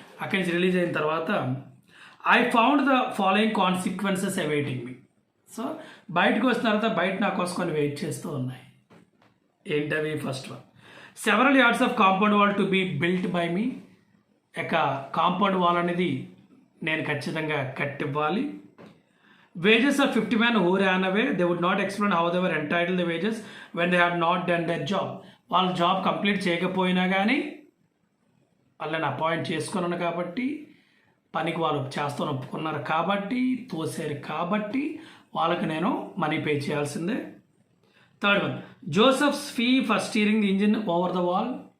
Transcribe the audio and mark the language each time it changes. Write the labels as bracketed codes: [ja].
[te] అక్కడి నుంచి రిలీజ్ అయిన తర్వాత [en] I found the following consequences awaiting me. [te] So బయటకు వచ్చిన తర్వాత బయట నా కోసం కొన్ని వెయిట్ చేస్తూ ఉన్నాయి. ఏంటవి? [en] First one, several yards of compound wall to be built by me. [te] ఇక కాంపౌండ్ వాల్ అనేది నేను ఖచ్చితంగా కట్టివ్వాలి. [en] Wages of 50 men who ran away, they would not explain how they were entitled the wages when they had not done their job. [te] వాళ్ళ job complete చేయకపోయినా కానీ వాళ్ళని appoint చేసుకున్నాను కాబట్టి, పనికి వాళ్ళు చేస్తాను ఒప్పుకున్నారు కాబట్టి, తోసారు కాబట్టి వాళ్ళకి నేను మనీ పే చేయాల్సిందే. [en] Third one, Joseph's fee for steering the engine over the wall.